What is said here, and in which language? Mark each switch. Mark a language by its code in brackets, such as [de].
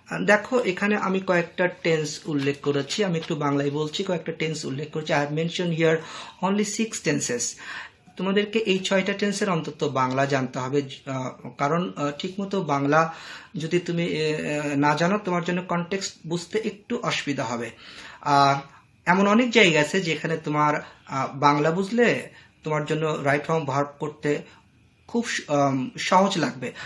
[bn] দেখো এখানে আমি কয়েকটা টেন্স উল্লেখ করেছি, আমি একটু বাংলায় বলছি, কয়েকটা টেন্স উল্লেখ করেছি। [en] I have mentioned here only 6 tenses. [bn] তোমাদেরকে এই 6টা টেন্সের অন্তত বাংলা জানতে হবে, কারণ ঠিকমতো বাংলা যদি তুমি না জানো তোমার জন্য কনটেক্সট বুঝতে একটু অসুবিধা হবে। এমন অনেক জায়গা আছে যেখানে তোমার বাংলা বুঝলে তোমার জন্য রাইট ফর্ম ভার্ব করতে খুব সহজ লাগবে।